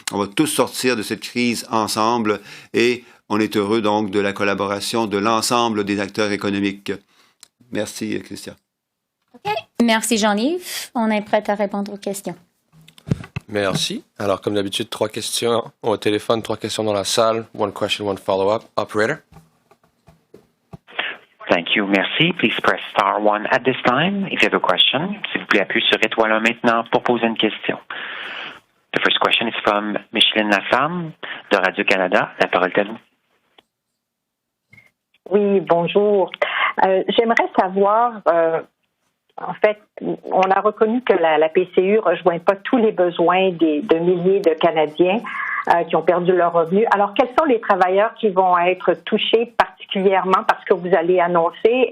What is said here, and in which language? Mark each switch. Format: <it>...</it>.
<fr>On va tous sortir de cette crise ensemble et on est heureux donc de la collaboration de l'ensemble des acteurs économiques. Merci, Chrystia. OK. Merci, Jean-Yves. On est prêt à répondre aux questions. Merci. Alors, comme d'habitude, 3 questions au téléphone, 3 questions dans la salle. 1 question, 1 follow-up. Operator.</fr> <en>Thank you.</en> <fr>Merci.</fr> <en>Please press star 1 at this time if you have a question.</en> <fr>S'il vous plaît, appuyez sur étoile 1 maintenant pour poser une question.</fr> <en>The first question is from Micheline Tam de Radio-Canada.</en> <fr>La parole est à vous. Oui, bonjour. J'aimerais savoir, en fait, on a reconnu que la PCU ne rejoint pas tous les besoins de milliers de Canadiens qui ont perdu leur revenu. Alors, quels sont les travailleurs qui vont être touchés particulièrement parce que vous allez annoncer?</fr>